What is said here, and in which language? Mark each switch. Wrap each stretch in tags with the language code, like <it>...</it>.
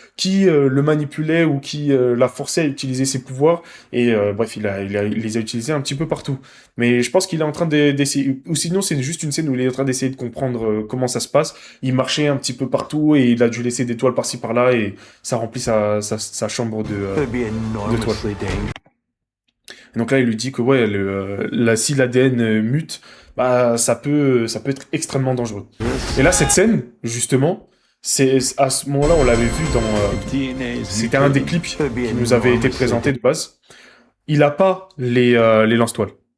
<fr>qui le manipulait ou qui l'a forcé à utiliser ses pouvoirs. Et bref, il les a utilisés un petit peu partout. Mais je pense qu'il est en train d'essayer... Ou sinon, c'est juste une scène où il est en train d'essayer de comprendre comment ça se passe. Il marchait un petit peu partout et il a dû laisser des toiles par-ci par-là et ça remplit sa chambre</fr> <en>Could be enormously dangerous.</en> <fr>donc là, il lui dit que ouais, si l'ADN mute, bah ça peut être extrêmement dangereux. Et là, cette scène, justement, c'est à ce moment-là, on l'avait vu dans. C'était un des clips qui nous avait été présenté de base. Il a pas les lance-toiles.</fr>